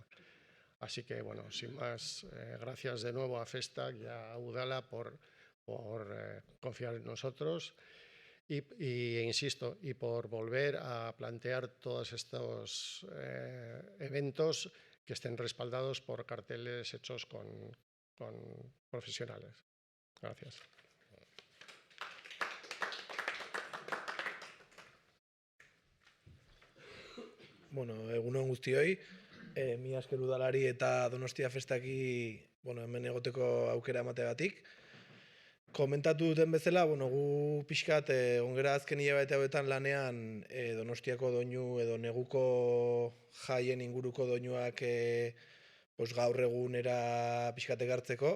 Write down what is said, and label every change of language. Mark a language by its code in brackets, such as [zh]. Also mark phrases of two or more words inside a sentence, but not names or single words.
[es] Así que, bueno, sin más, gracias de nuevo a Festac y a Udala por confiar en nosotros y insisto, y por volver a plantear todos estos eventos que estén respaldados por carteles hechos con profesionales. Gracias. [eu] Bueno, egun on guztioi, mila esker udalari eta Donostia Festaki hemen egoteko aukera emateagatik. Komentatu duten bezala, gu pixkat ongera azken hilabete hauetan lanean Donostiako doinu edo neguko jaien inguruko doinuak gaur egunera pixkat ekartzeko.